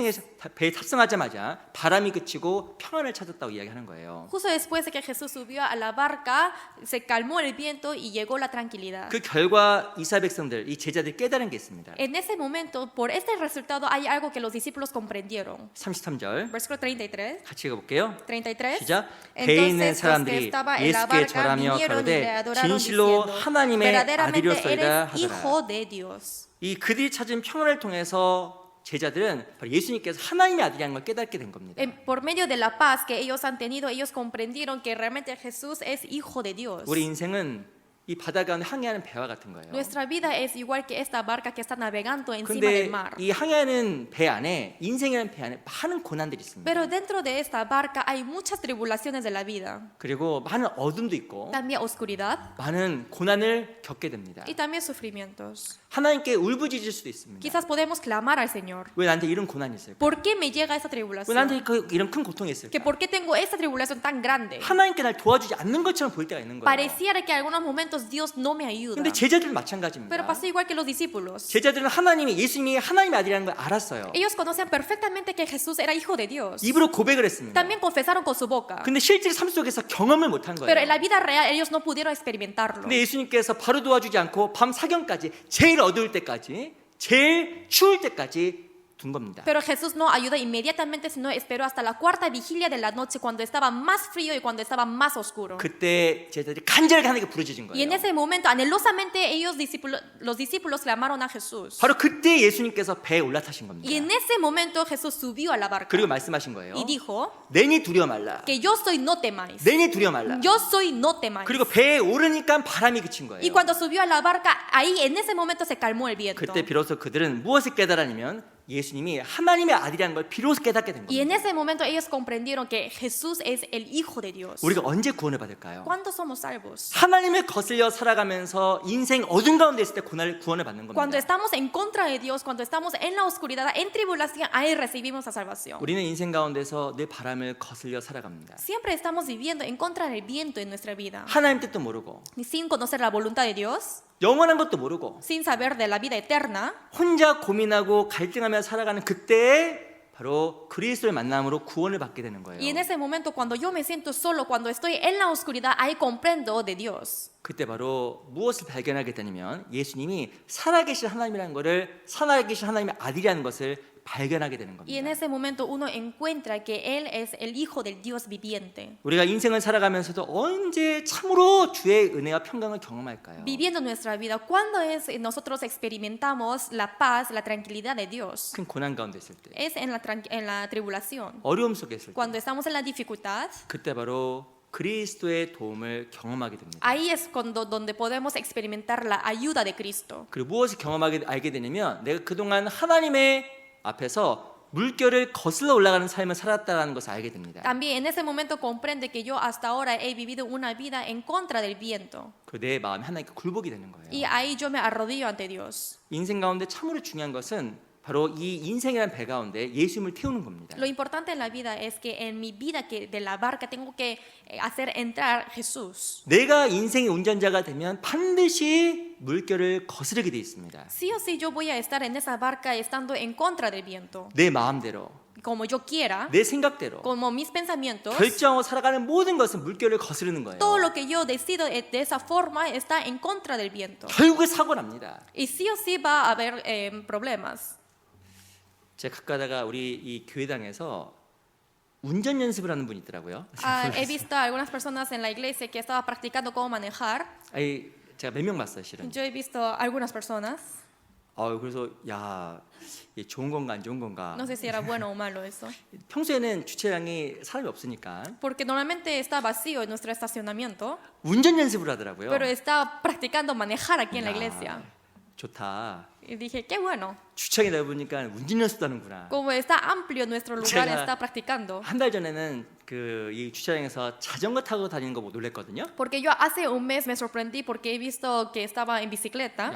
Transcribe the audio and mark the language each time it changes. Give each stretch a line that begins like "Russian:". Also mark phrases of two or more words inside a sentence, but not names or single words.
Korean: 배에 탑승하자마자 바람이 그치고 평안을 찾았다고 이야기하는 거예요.
Spanish: Justo después de que Jesús subió a la barca, se calmó el viento y llegó la tranquilidad.
Korean: 그 결과 이스라엘 백성들, 이 제자들이 깨달은 게 있습니다.
Spanish: En ese momento, por este resultado, hay algo que los discípulos comprendieron.
Korean: 33절
Spanish: Versículo 33.
Korean: 같이 읽어볼게요. 33. 시작. 배에 있는
Spanish: Entonces los que
Korean: 사람들이
Spanish: estaban en la
Korean: 예수께
Spanish: barca
Korean: 절하며
Spanish: vinieron y le
Korean: 가로되
Spanish: adoraron
Korean: 진실로
Spanish: diciendo,
Korean: 하나님의
Spanish: verdaderamente
Korean: 아들이었소이다
Spanish: eres
Korean: 하더라.
Spanish: hijo de Dios.
Korean: 이 그들이 찾은 평안을 통해서 제자들은 바로 예수님께서 하나님의 아들이라는 걸 깨닫게 된 겁니다.
Spanish: Por medio de la paz que ellos han tenido, ellos comprendieron que realmente Jesús es hijo de Dios.
Korean: 우리 인생은 이 바다 가운데 항해하는 배와 같은 거예요.
Spanish: Nuestra vida es igual que esta barca que está navegando encima del
Korean: 근데
Spanish: mar.
Korean: 이 항해하는 배 안에 인생이라는 배 안에 많은 고난들이 있습니다.
Spanish: Pero dentro de esta barca hay muchas tribulaciones de la vida.
Korean: 그리고 많은 어둠도 있고
Spanish: También oscuridad
Korean: 많은 고난을 겪게 됩니다.
Spanish: y también sufrimientos.
Korean: 하나님께 울부짖을 수도 있습니다.
Spanish: Quizás podemos clamar al Señor.
Korean: 왜 나한테 이런 고난이 있을까?
Spanish: ¿Por qué me llega esta
Korean: 왜
Spanish: tribulación?
Korean: 나한테 이런 큰 고통이 있을까?
Spanish: ¿Que ¿Por qué tengo esta tribulación tan grande?
Korean: 하나님께 날 도와주지 않는 것처럼 보일 때가 있는 거예요.
Spanish: Pareciera que en algunos momentos Dios no me ayuda.
Korean: 근데 제자들은
Spanish: Pero
Korean: 마찬가지입니다.
Spanish: pasa igual que los discípulos.
Korean: 제자들은 예수님이 하나님의 아들이라는 걸 알았어요.
Spanish: Ellos conocían perfectamente que Jesús era hijo de Dios.
Korean: 입으로 고백을 했습니다.
Spanish: También confesaron con su boca.
Korean: 근데 실제 삶 속에서 경험을 못한
Spanish: Pero en
Korean: 거예요.
Spanish: la vida real ellos no pudieron experimentarlo.
Korean: 근데 예수님께서 바로 도와주지 않고 밤 사경까지 제일 어두울 때까지 제일 추울 때까지 둔 겁니다.
Spanish: Pero Jesús no ayudó inmediatamente, sino esperó hasta la cuarta vigilia de la noche cuando estaba más frío y cuando estaba más oscuro.
Korean: 그때 제자들이 간절하게 하나님께 부르짖은
Spanish: Y en
Korean: 거예요.
Spanish: ese momento, anhelosamente, los discípulos clamaron a Jesús.
Korean: 바로 그때 예수님께서 배에 올라타신 겁니다.
Spanish: Y en ese momento Jesús subió a la barca
Korean: 그리고 말씀하신 거예요.
Spanish: y dijo
Korean: 내니 두려워 말라.
Spanish: que yo soy, no temáis.
Korean: 내니 두려워 말라.
Spanish: Yo soy, no temáis.
Korean: 그리고 배에 오르니까 바람이 그친 거예요.
Spanish: Y cuando subió a la barca, ahí en ese momento se calmó el viento.
Korean: 그때 비로소 그들은 무엇을 깨달았냐면 예수님이 하나님의 아들이라는 걸 비로소 깨닫게 된
Spanish: Y en
Korean: 겁니다.
Spanish: ese momento ellos comprendieron que Jesús es el Hijo de Dios.
Korean: 우리가 언제 구원을 받을까요?
Spanish: ¿Cuándo somos salvos?
Korean: 하나님을 거슬려 살아가면서 인생 어둠 가운데 있을 때 구원을 받는
Spanish: Cuando
Korean: 겁니다.
Spanish: estamos en contra de Dios, cuando estamos en la oscuridad, en tribulación, ahí recibimos la salvación.
Korean: 우리는 인생 가운데서 늘 바람을 거슬려 살아갑니다.
Spanish: Siempre estamos viviendo en contra del viento en nuestra vida.
Korean: 하나님 뜻도 모르고
Spanish: Y sin conocer la voluntad de Dios,
Korean: 영원한 것도 모르고
Spanish: sin saber de la vida eterna,
Korean: 혼자 고민하고 갈등하며 살아가는 그때에 바로 그리스도의 만남으로 구원을 받게 되는 거예요.
Spanish: y en ese momento cuando yo me siento solo, cuando estoy en la oscuridad, ahí comprendo de Dios.
Korean: 그때 바로 무엇을 발견하게 되냐면 예수님이 살아계신 하나님이라는 것을 살아계신 하나님의 아들이라는 것을 발견하게 되는
Spanish: Y en
Korean: 겁니다.
Spanish: ese momento uno encuentra que Él es el Hijo del Dios viviente.
Korean: 우리가 인생을 살아가면서도 언제 참으로 주의 은혜와 평강을 경험할까요?
Spanish: Viviendo nuestra vida, ¿cuándo es nosotros experimentamos la paz, la tranquilidad de Dios?
Korean: 큰 고난 가운데 있을 때,
Spanish: Es en la tribulación.
Korean: 어려움 속에 있을 때,
Spanish: Cuando estamos en la dificultad,
Korean: 그때 바로 그리스도의 도움을 경험하게 됩니다.
Spanish: ahí es donde podemos experimentar la ayuda de Cristo.
Korean: 그리고 무엇을 알게 되냐면 내가 그동안 하나님의 앞에서 물결을 거슬러 올라가는 삶을 살았다는 것을 알게 됩니다.
Spanish: También en ese momento comprende que yo hasta ahora he vivido una vida en contra del viento.
Korean: 그 내 마음이 하나님께 굴복이 되는 거예요.
Spanish: Y ahí yo me arrodillo ante Dios.
Korean: 인생 가운데 참으로 중요한 것은 바로 이 인생이라는 배 가운데 예수님을 태우는 겁니다.
Spanish: Lo importante en la vida es que en mi vida que de la barca tengo que hacer entrar Jesús.
Korean: 내가 인생의 운전자가 되면 반드시 물결을 거스르게 돼 있습니다.
Spanish: Sí o sí yo voy a estar en esa barca estando en contra del viento.
Korean: 내 마음대로,
Spanish: Como yo quiera,
Korean: 내 생각대로
Spanish: como mis pensamientos,
Korean: 결정하고 살아가는 모든 것은 물결을 거스르는 거예요.
Spanish: todo lo que yo decido de esa forma está en contra del viento.
Korean: 결국에 사고 납니다.
Spanish: Y sí o sí va a haber problemas.
Korean: 제가 가다가 우리 이 교회당에서 운전 연습을 하는 분이 있더라고요.
Spanish: He visto a algunas personas en la iglesia que estaba practicando cómo manejar.
Korean: 아니, 제가 몇 명 봤어요, 실은.
Spanish: Yo he visto algunas personas.
Korean: 그래서 야, 이게 좋은 건가 안 좋은 건가.
Spanish: No sé si era bueno o malo eso.
Korean: 평소에는 주차장이 사람이 없으니까
Spanish: Porque normalmente está vacío en nuestro estacionamiento,
Korean: 운전 연습을 하더라고요.
Spanish: pero está practicando manejar aquí en la iglesia.
Korean: 좋다.
Spanish: Y dije, qué bueno.
Korean: 주차장이 넓으니까 운전 연습도 하는구나.
Spanish: Como está amplio nuestro lugar,
Korean: 제가
Spanish: está practicando.
Korean: 한 달 전에는 이 주차장에서 자전거 타고 다니는 거 놀랬거든요.
Spanish: Porque yo hace un mes me sorprendí porque he visto que estaba en bicicleta.